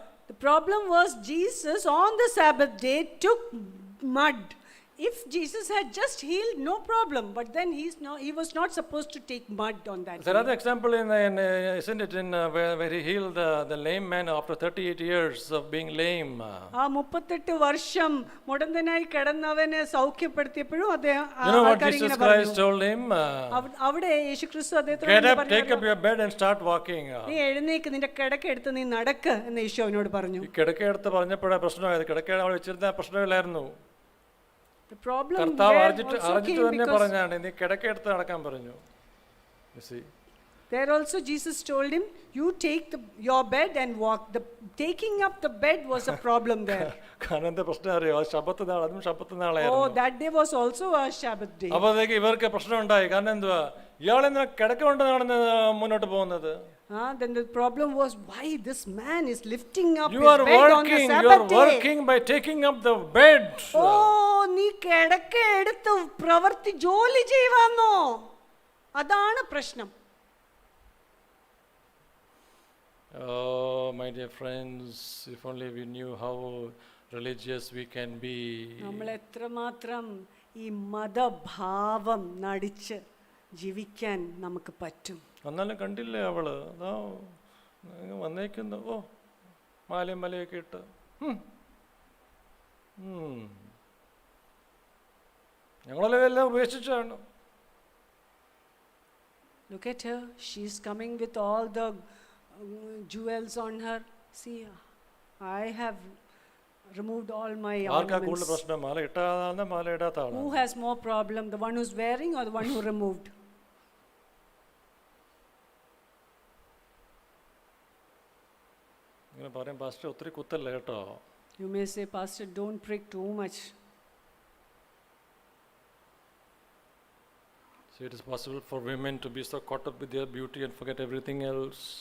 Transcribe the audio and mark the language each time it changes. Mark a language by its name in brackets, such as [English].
[English] The problem was Jesus on the Sabbath day took mud. If Jesus had just healed, no problem. But then he was not supposed to take mud on that. There is another example isn't it, where he healed the lame man after 38 years of being lame. [Malayalam] ആ 38 വർഷം മുടന്തനായി കിടന്നവനെ സൗഖ്യപ്പെടുത്തിയപ്പോഴും അദ്ദേഹം [English] You know what Jesus Christ told him? [Malayalam] അവിടെ യേശുക്രിസ്തു അദ്ദേഹത്തോട് [English] Get up, take up your bed and start walking. [Malayalam] നീ എഴുന്നേക്ക്, നിന്റെ കിടക്ക എടുത്ത് നീ നടക്ക് എന്ന് യേശു അവനോട് പറഞ്ഞു. ഈ കിടക്ക എടുത്ത് പറഞ്ഞപ്പോഴാണ് പ്രശ്നമായത്. കിടക്ക അവിടെ വെച്ചിരുന്ന പ്രശ്നമില്ലായിരുന്നു. കർത്താവ് അറിഞ്ഞിട്ട് തന്നെ പറഞ്ഞാണ്, നീ കിടക്ക എടുത്ത് നടക്കാൻ പറഞ്ഞു. [English] There also Jesus told him, you take your bed and walk. The taking up the bed was a problem there. [Malayalam] കാരണം എന്താ പ്രശ്നം അറിയോ? ശബ്ബത്ത് നാൾ, അതും ശബ്ബത്ത് നാളായിരുന്നു. [English] Oh, that day was also a Sabbath day. [Malayalam] അപ്പോഴത്തേക്ക് ഇവർക്ക് പ്രശ്നം ഉണ്ടായി. കാരണം എന്തുവാ, ഇയാളെന്താ കിടക്ക കൊണ്ടാണ് മുന്നോട്ട് പോകുന്നത്? [English] Then the problem was, why this man is lifting up you his are bed working, on the Sabbath day. You are working by taking up the bed. [Malayalam] Oh, നീ കിടക്ക എടുത്ത് പ്രവൃത്തി ജോലി ചെയ്യുവാന്നോ? അതാണ് പ്രശ്നം. [English] Oh, my dear friends, if only we knew how religious we can be. [Malayalam] നമ്മൾ എത്രമാത്രം ഈ മതഭാവം നടിച്ച് ജീവിക്കാൻ നമുക്ക് പറ്റും. എന്നാലും കണ്ടില്ലേ അവള് അതാ വന്നേക്കുന്നു. ഓ, മാലയും മലയൊക്കെ ഇട്ട് ഞങ്ങളെല്ലാം എല്ലാം ഉപേക്ഷിച്ചാണ്. [English] Look at her, she is coming with all the jewels on her. See, I have removed all my ornaments. [Malayalam] പ്രശ്നം മാല ഇട്ടാണ് മാല ഇടാത്ത ആളാണ്? [English] Who has more problem, the one who's wearing or the one who removed? [Malayalam] ഇങ്ങനെ പറയും, pastor ഒത്തിരി കുത്തല്ല കേട്ടോ. [English] You may say, Pastor, don't prick too much. So it is possible for women to be so caught up with their beauty and forget everything else.